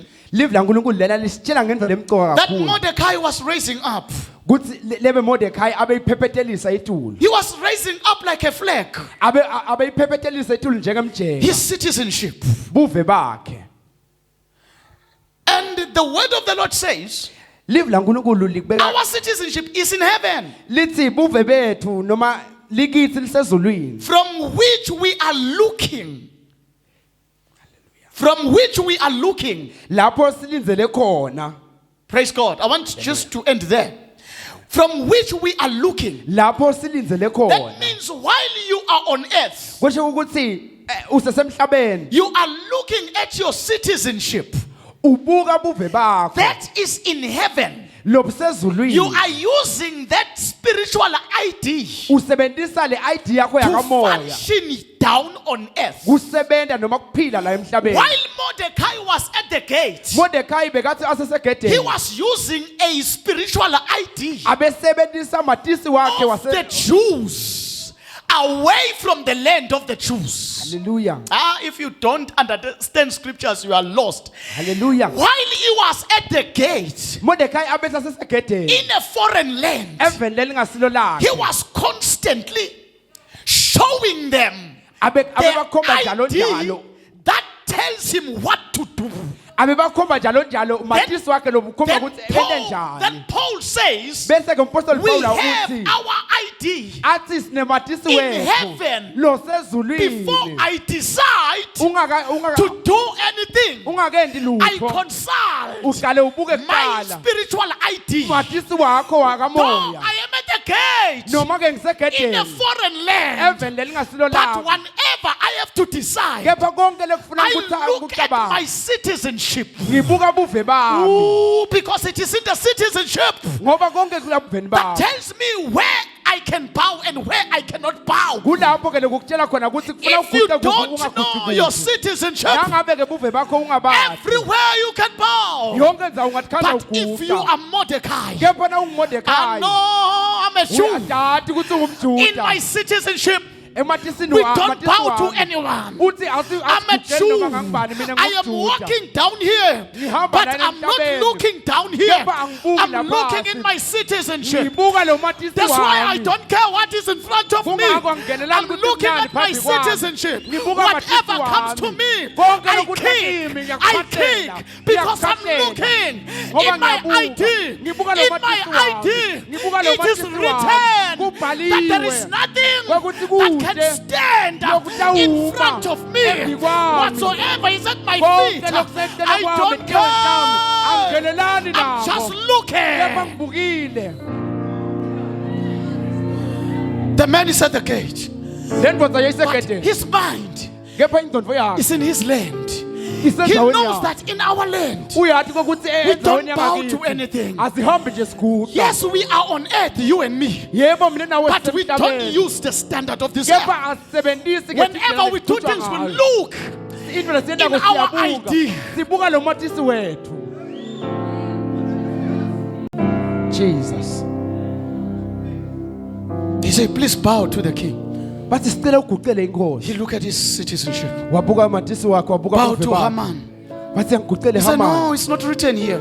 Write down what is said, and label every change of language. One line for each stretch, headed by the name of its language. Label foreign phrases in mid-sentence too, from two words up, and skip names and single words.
Swati: live laNkulunkulu lena lisitshela ngendlela emqoka
English: that
Swati: kakhulu.
English: Mordecai was raising up.
Swati: Kuthi lebe Mordekai abeyiphephethelisa itulo.
English: He was raising up like a flag
Swati: Abeyiphephethelisa itulo njengemjeka.
English: his citizenship.
Swati: Buve bakhe.
English: And the word of the Lord says,
Swati: Live laNkulunkulu likubeka
English: our citizenship is in heaven,
Swati: lithi buve bethu noma likithi lisezulwini.
English: from which we are looking. From which we are looking.
Swati: Lapho silinzele khona.
English: Praise God. I want just to end there. From which we are looking.
Swati: Lapho silinzele
English: That
Swati: khona.
English: means while you are on earth,
Swati: Kusho ukuthi usesemhlabeni
English: you are looking at your citizenship.
Swati: ubuka buve bakho.
English: That is in heaven.
Swati: Lobusezulwini.
English: You are using that spiritual ID
Swati: Usebenzisa le ID yakho
English: to
Swati: yakamoya.
English: function down on earth.
Swati: Kusebenta noma kuphila la emhlabeni.
English: While Mordecai was at the gate,
Swati: Mordekai bekathi
English: he
Swati: asesegedeni.
English: was using a spiritual ID
Swati: Abesebenzisa matisi wakhe
English: of the
Swati: wase
English: Jews away from the land of the Jews. Hallelujah. If you don't understand scriptures, you are lost. Hallelujah. While he was at the gate
Swati: Mordecai abehla sesegedeni.
English: in a foreign land,
Swati: Eveni lelingasilo lakhe.
English: he was constantly showing them
Swati: Abebakhomba njalo
English: the
Swati: njalo.
English: ID that tells him what to do.
Swati: Abebakhomba njalo njalo umatisi wakhe lobukhomba ukuthi ende njani.
English: Then Paul says,
Swati: Bese ke umpostoli
English: we Paul have
Swati: uthi
English: our ID
Swati: athi sinematisi
English: in
Swati: wethu
English: heaven
Swati: lo
English: before
Swati: sezulwini.
English: I decide to do anything.
Swati: Ungakendi
English: I
Swati: lutho.
English: consult
Swati: Uqale ubuke
English: my
Swati: kuqala.
English: spiritual ID.
Swati: Umatisi wakho
English: Though
Swati: wakamoya.
English: I am at the gate
Swati: Noma ke
English: in a
Swati: ngisegedeni.
English: foreign land,
Swati: Eveni lelingasilo
English: but
Swati: lakhe.
English: whenever I have to decide,
Swati: Kepha konke lekufuna
English: I look at my
Swati: ukucabanga.
English: citizenship.
Swati: Ngibuka buve bami.
English: Ooh, because it is in the citizenship
Swati: Ngoba konke kulabuveni
English: that
Swati: bami.
English: tells me where I can bow and where I cannot bow.
Swati: Kulapho ke lokutshela khona ukuthi kufuna
English: If you
Swati: uguqe kuphi
English: don't
Swati: ungaguqi
English: know your
Swati: kuphi.
English: citizenship,
Swati: Nangabe ke buve bakho ungabazi.
English: everywhere you can bow.
Swati: Yonke ndzawo ungathanda
English: But if you
Swati: uguqa.
English: are Mordecai,
Swati: Kepha na
English: I
Swati: ungumodekayi.
English: know I'm a Jew.
Swati: Uyatati ukuthi
English: In my
Swati: ungumjuda.
English: citizenship,
Swati: Ematisini
English: we
Swati: wa-
English: don't
Swati: amatisi
English: bow to
Swati: wami.
English: anyone.
Swati: Uthi asi-
English: I'm a
Swati: asigugeni
English: Jew.
Swati: noma ngangibani, mina
English: I am
Swati: ngumjuda.
English: walking down here,
Swati: Ngihamba
English: but
Swati: lana
English: I'm not
Swati: emhlabeni.
English: looking down here.
Swati: Kepha angibuki
English: I'm
Swati: lapha
English: looking
Swati: phansi.
English: in my citizenship.
Swati: Ngibuka lo matisi
English: That's why I
Swati: wami.
English: don't care what is in front of me.
Swati: Kungakho angingenelani
English: I'm
Swati: ukuthi
English: looking
Swati: kumnandi
English: at my
Swati: phambi kwami.
English: citizenship.
Swati: Ngibuka
English: Whatever
Swati: amatisi
English: comes to
Swati: wami.
English: me,
Swati: Konke
English: I
Swati: lokutha
English: kick.
Swati: kimi,
English: I
Swati: ngiyakuphathela.
English: kick because I'm
Swati: Ngiyakuphathela.
English: looking
Swati: Ngoba
English: in my
Swati: ngiyabuka.
English: ID.
Swati: Ngibuka lo
English: In my
Swati: matisi wami.
English: ID,
Swati: Ngibuka lo
English: it is
Swati: matisi wami.
English: written that there is
Swati: Kubhaliwe.
English: nothing
Swati: Ukuthi
English: that can
Swati: kude.
English: stand
Swati: Lokutawuma.
English: in front of me.
Swati: Embi kwami.
English: Whatsoever is at my
Swati: Konke
English: feet,
Swati: lokusemtela
English: I
Swati: kwami,
English: don't
Swati: enyaweni zami,
English: care.
Swati: angingenelani
English: I'm just
Swati: nabo. Kepha
English: looking.
Swati: ngibukile.
English: The man is at the gate.
Swati: Le ndvodza
English: But
Swati: yayisegedeni.
English: his mind
Swati: Kepha indlondvo yakhe
English: is in his land. He
Swati: isendaweni
English: knows
Swati: yakhe.
English: that in our land,
Swati: Uyathi kokuthi
English: we don't
Swati: endaweni
English: bow to
Swati: yangakithi
English: anything.
Swati: asihambi nje siguqa.
English: Yes, we are on earth, you and me.
Swati: Yebo mina nawe
English: But we don't
Swati: sisemhlabeni.
English: use the standard of this earth.
Swati: Kepha asisebentisi
English: Whenever we do things, we look.
Swati: into lesiyendako
English: in our
Swati: siyabuka.
English: ID.
Swati: Sibuka lo matisi wethu.
English: Jesus. He said, please bow to the king.
Swati: Bathi sicela uguqele inkosi.
English: He looked at his citizenship.
Swati: Wabuka amatisi wakhe, wabuka
English: Bow
Swati: ubuve
English: to
Swati: bakhe. Haman. Bathi angiguqele
English: He said, no, Haman. it's not written here.